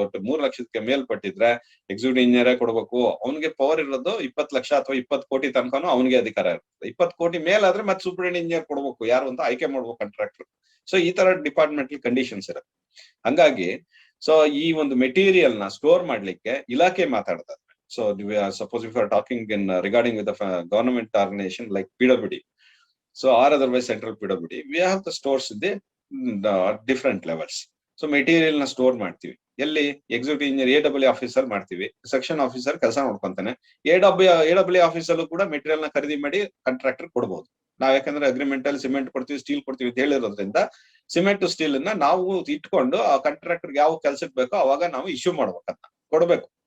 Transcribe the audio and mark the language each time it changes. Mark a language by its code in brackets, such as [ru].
[kn] ಒಟ್ಟು 3 ಲಕ್ಷಕ್ಕೆ ಮೇಲ್ಪಟ್ಟಿದ್ರೆ ಎಕ್ಸಿಕ್ಯೂಟಿವ್ ಇಂಜಿನಿಯರೇ ಕೊಡ್ಬೇಕು. ಅವನಿಗೆ ಪವರ್ ಇರೋದು 20 ಲಕ್ಷ ಅಥವಾ 20 ಕೋಟಿ ತನಕನೂ ಅವನಿಗೆ ಅಧಿಕಾರ ಇರುತ್ತೆ. 20 ಕೋಟಿ ಮೇಲಾದ್ರೆ ಮತ್ತೆ ಸೂಪರಿಂಟೆಂಡೆಂಟ್ ಇಂಜಿನಿಯರ್ ಕೊಡ್ಬೇಕು, ಯಾರು ಅಂತ ಆಯ್ಕೆ ಮಾಡ್ಬೇಕು ಕಾಂಟ್ರಾಕ್ಟರ್. ಸೊ ಈ ತರ ಡಿಪಾರ್ಟ್ಮೆಂಟಲ್ ಕಂಡೀಷನ್ಸ್ ಇರುತ್ತೆ. ಹಂಗಾಗಿ ಸೊ ಈ ಒಂದು ಮೆಟೀರಿಯಲ್ ನ ಸ್ಟೋರ್ ಮಾಡ್ಲಿಕ್ಕೆ ಇಲಾಖೆ ಮಾತಾಡ್ತಾರೆ. [en] So suppose if are talking in regarding with government organisation like PWD, so or otherwise central PWD, we have the stores in the different levels. [kn] So material na store ಮಾಡ್ತೀವಿ. ಎಲ್ಲಿ? Executive engineer AWE officer ಮಾಡ್ತೀವಿ, section officer ಕೆಲಸ ನೋಡ್ಕೊಂತಾನೆ. AWE ಆಫೀಸಲ್ಲೂ ಕೂಡ material ನ ಖರೀದಿ ಮಾಡಿ contractor ಕೊಡ್ಬೋದು. ನಾವ್ ಯಾಕಂದ್ರೆ ಅಗ್ರಿಮೆಂಟ್ ಅಲ್ಲಿ ಸಿಮೆಂಟ್ ಕೊಡ್ತೀವಿ, ಸ್ಟೀಲ್ ಕೊಡ್ತೀವಿ ಅಂತ ಹೇಳಿರೋದ್ರಿಂದ ಸಿಮೆಂಟ್ ಸ್ಟೀಲ್ ನ ನಾವು ಇಟ್ಕೊಂಡು ಆ ಕಾಂಟ್ರಾಕ್ಟರ್ ಯಾವ ಕೆಲ್ಸಕ್ಕೆ ಬೇಕೋ ಅವಾಗ ನಾವು ಇಶ್ಯೂ ಮಾಡ್ಬೇಕಂತ ಕೊಡ್ಬೇಕು.